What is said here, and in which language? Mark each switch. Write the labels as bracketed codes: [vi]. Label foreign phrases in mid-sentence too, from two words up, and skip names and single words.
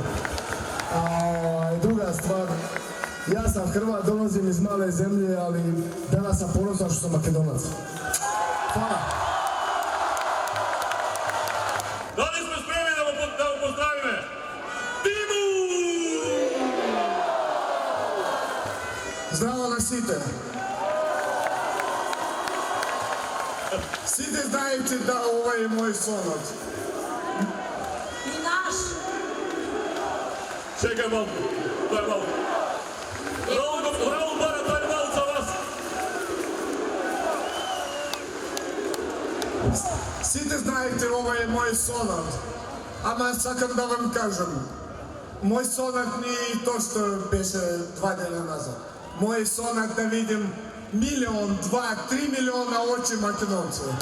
[hr] A druga stvar, ja sam Hrvat, dolazim iz male zemlje, ali danas sam ponosan što sam Makedonac. Hvala. Da li smo spremni da mu pozdravime? Timu! [mk] Здраво на сите! Сите знаете да ова е мој сонот. [hr] I naš. Čekaj malo, daj malo. Raul Bara, daj malo za vas. [mk] Сите знаете ова е мој сонот. Ама сакам да вам кажам. Мој сонот не е то што беше 2 дена назад. Мој сонот да видим 1, 2, 3 милиона очи македонци.